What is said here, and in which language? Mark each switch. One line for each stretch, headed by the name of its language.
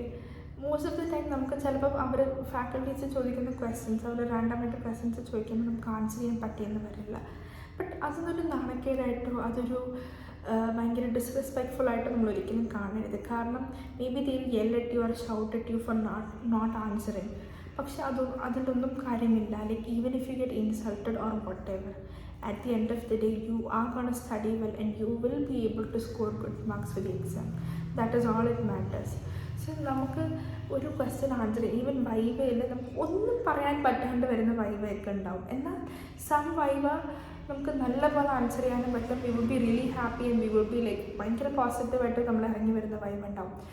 Malayalam: Like most of the time നമുക്ക് ചിലപ്പം അവർ faculties ചോദിക്കുന്ന ക്വസ്റ്റ്യൻസ്, അവർ റാൻഡമായിട്ട് ക്വസ്റ്റ്യൻസ് ചോദിക്കുമ്പോൾ നമുക്ക് ആൻസർ ചെയ്യാൻ പറ്റിയെന്ന് വരില്ല. ബട്ട് അതൊരു നാണക്കേടായിട്ടോ അതൊരു ഭയങ്കര ഡിസ്റെസ്പെക്ട്ഫുള്ളായിട്ടോ നമ്മൾ ഒരിക്കലും കാണരുത്.
English: കാരണം maybe they will yell at you or shout at you for not answering.
Malayalam: പക്ഷെ അതിലൊന്നും കാര്യമില്ല.
English: Like even if you get insulted or whatever, at the end of the day you are going to study well and you will be able to score good marks for the exam. That is all it matters.
Malayalam: So നമുക്ക് ഒരു question answer even വൈവയിൽ നമുക്ക് ഒന്നും പറയാൻ പറ്റാണ്ട് വരുന്ന വൈവയൊക്കെ ഉണ്ടാവും. എന്നാൽ some viva നമുക്ക് നല്ലപോലെ ആൻസർ ചെയ്യാനും പറ്റും.
English: we would be really happy and we would be like
Malayalam: ഭയങ്കര പോസിറ്റീവായിട്ട് നമ്മൾ ഇറങ്ങി വരുന്ന വൈവ ഉണ്ടാവും.